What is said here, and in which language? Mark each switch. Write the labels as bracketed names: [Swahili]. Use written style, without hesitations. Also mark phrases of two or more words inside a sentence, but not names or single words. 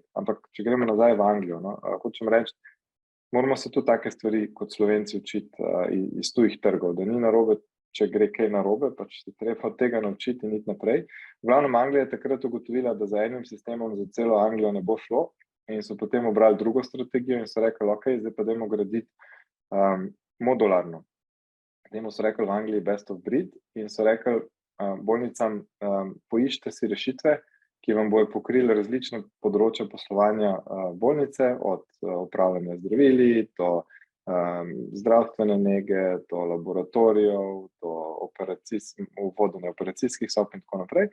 [Slovenian] Ampak, če gremo nazaj v Anglijo, hočem reči, moramo se tudi take stvari kot Slovenci učiti iz tujih trgov, da ni narobe, če gre kaj narobe, pač se treba od tega naučiti in iti naprej. V glavnem Anglija je takrat ugotovila, da za enim sistemom za celo Anglijo ne bo šlo in so potem obrali drugo strategijo in so rekli, ok, zdaj pa dajmo graditi modularno. Temu so rekli v Angliji [English] best of breed [Slovenian] in so rekli, bolnicam, poiščite si rešitve, ki vam bojo pokrili različne področja poslovanja bolnice, od upravljanja zdravili, do zdravstvene nege, do laboratorijev, do vodenja operacijskih sob in tako naprej.